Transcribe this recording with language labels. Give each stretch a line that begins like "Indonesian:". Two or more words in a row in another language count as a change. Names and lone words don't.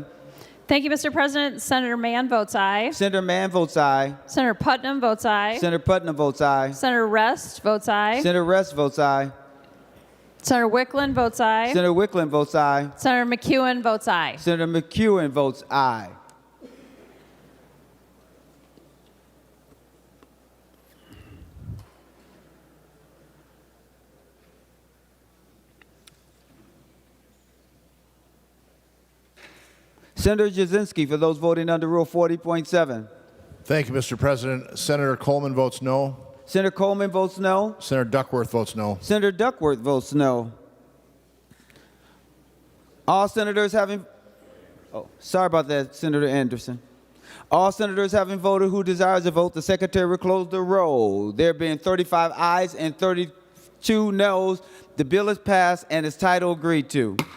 English: Thank you, Mr. President. Senator Mann votes aye. Senator Mann votes aye. Senator Putnam votes aye. Senator Putnam votes aye. Senator Rest votes aye. Senator Rest votes aye. Senator Wickland votes aye. Senator Wickland votes aye. Senator McEwen votes aye. Senator McEwen votes aye. Senator Jasinski, for those voting under Rule 40.7. Thank you, Mr. President. Senator Coleman votes no. Senator Coleman votes no. Senator Duckworth votes no. Senator Duckworth votes no. All senators having, sorry about that, Senator Anderson. All senators having voted who desires to vote, the Secretary will close the roll. There being 35 ayes and 32 noes, the bill is passed and its title agreed to.